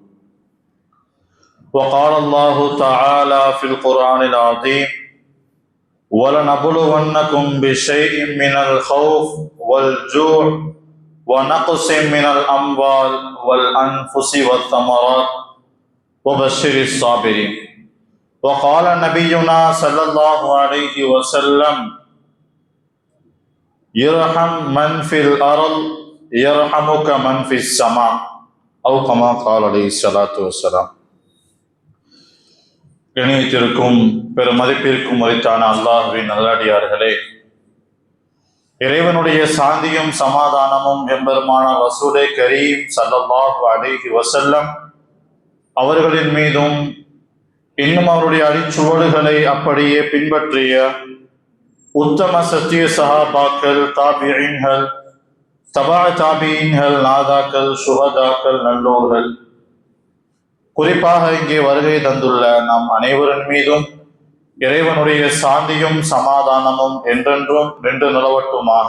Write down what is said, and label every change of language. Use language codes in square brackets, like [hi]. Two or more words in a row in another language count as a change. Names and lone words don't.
[ar] وقال الله تعالى في القرآن العظيم: ولنبلونكم بشيء من الخوف والجوع ونقص من الأموال والأنفس والثمرات وبشر الصابرين. وقال نبينا صلى الله عليه وسلم: يرحم من في الأرض يرحمك من في السماء، أو كما قال عليه الصلاة والسلام. [ta] இணையத்திற்கும் பெருமதிப்பிற்கும் உரித்தான அல்லாஹ்வின் நல்லடியார்களே, இறைவனுடைய சாந்தியும் சமாதானமும் எம்பெருமான ரசூலே [ar] كريم صلى الله عليه وسلم [ta] அவர்களின் மீதும் இன்னும் அவருடைய அடிச்சுவடுகளை அப்படியே பின்பற்றிய உத்தம சத்திய சஹாபாக்கள், தாபிஈன்கள், தபா தாபிஈன்கள், நாதாக்கள், சுஹதாக்கள், நல்லோர்கள், குறிப்பாக இங்கே வருகை தந்துள்ள நாம் அனைவரின் மீதும் இறைவனுடைய சாந்தியும் சமாதானமும் என்றென்றும் நின்று நிலவட்டுமாக.